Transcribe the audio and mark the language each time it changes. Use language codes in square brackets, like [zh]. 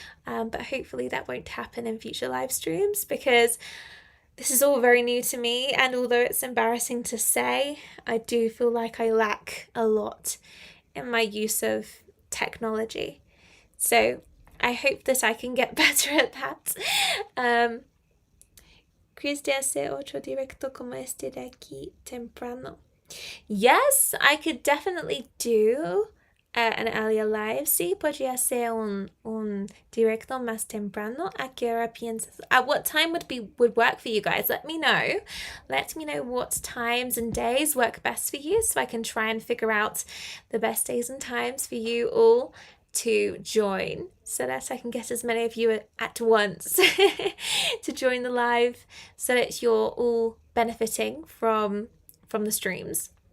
[en] But hopefully that won't happen in future live streams, because this is all very new to me, and although it's embarrassing to say, I do feel like I lack a lot in my use of technology. So I hope that I can get better at that. [es] ¿Quieres hacer otro directo como este de aquí temprano? [en] Yes, I could definitely do an earlier live. [es] Sí, podría ser un directo más temprano. ¿A qué hora piensas? [en] At what time would work for you guys? Let me know. Let me know what times and days work best for you, so I can try and figure out the best days and times for you all to join, so that I can get as many of you at once to join the live, so that you're all benefiting from the streams.